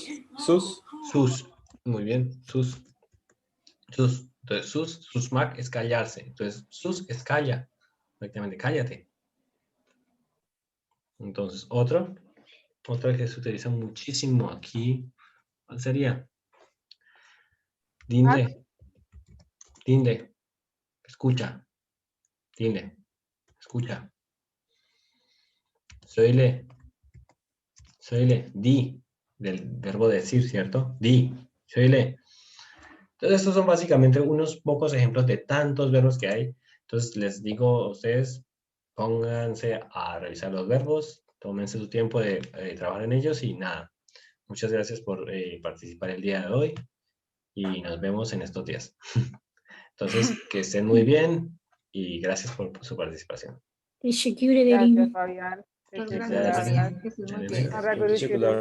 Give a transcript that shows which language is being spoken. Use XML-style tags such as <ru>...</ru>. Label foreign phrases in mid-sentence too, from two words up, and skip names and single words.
<es>Sus. Muy bien, sus. Entonces, susmak es callarse. Entonces, sus es calla. Prácticamente, cállate. Entonces, otra que se utiliza muchísimo aquí, ¿cuál sería?</es> <tr>Dinde. Dinde.</tr> <es>Escucha. Dinde. Escucha. Soyle. Di. Del verbo decir, ¿cierto? Di. Soyle. Entonces, estos son básicamente unos pocos ejemplos de tantos verbos que hay. Entonces, les digo a ustedes, pónganse a revisar los verbos, tómense su tiempo de trabajar en ellos y nada. Muchas gracias por participar el día de hoy y nos vemos en estos días. Entonces, que estén muy bien y gracias por su participación.</es> <tr>Teşekkür ederim.</tr> <es>Gracias, Fabián. Muchas</es> <tr>Teşekkürler.</tr> <es>gracias, Fabián, que estés muy bien.</es> <tr>Teşekkürler.</tr>